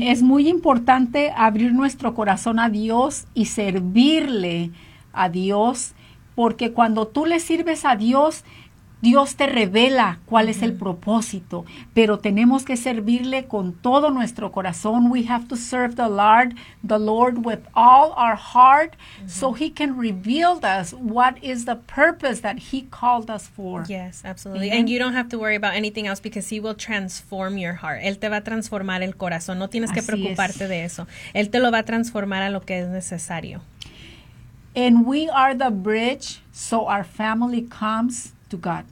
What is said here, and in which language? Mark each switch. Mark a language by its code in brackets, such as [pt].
[es] Es muy importante abrir nuestro corazón a Dios y servirle a Dios, porque cuando tú le sirves a Dios, Dios te revela cuál es el propósito, pero tenemos que servirle con todo nuestro corazón. [en] We have to serve the Lord with all our heart so He can reveal us what is the purpose that He called us for. Yes, absolutely. And you don't have to worry about anything else because He will transform your heart. [es] Él te va a transformar el corazón. No tienes que preocuparte de eso. Él te lo va a transformar a lo que es necesario. [en] And we are the bridge, so our family comes to God.